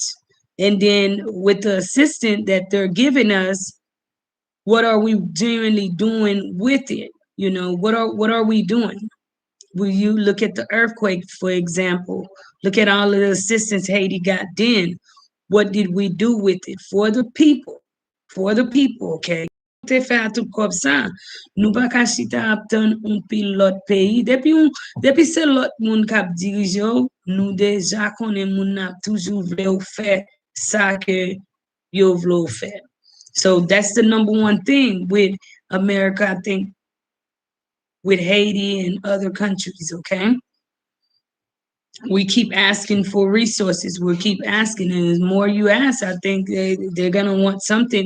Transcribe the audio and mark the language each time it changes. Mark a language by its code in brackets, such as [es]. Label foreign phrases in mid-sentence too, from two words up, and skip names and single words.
[en] And then with the assistance that they're giving us, what are we genuinely doing with it? What are we doing? Will you look at the earthquake, for example? Look at all of the assistance Haiti got then. What did we do with it? For the people. For the people, okay? [ht] Te fè a tout kop sa. Nou pa ka chita ap ton un pil lot peyi. Depi se lot moun kap dirije ou, nou deja konen moun ap toujou vle ou fè sa ke yo vle ou fè. [en] So that's the number one thing with America, I think, with Haiti and other countries, okay? We keep asking for resources. We keep asking, and the more you ask, I think they're gonna want something.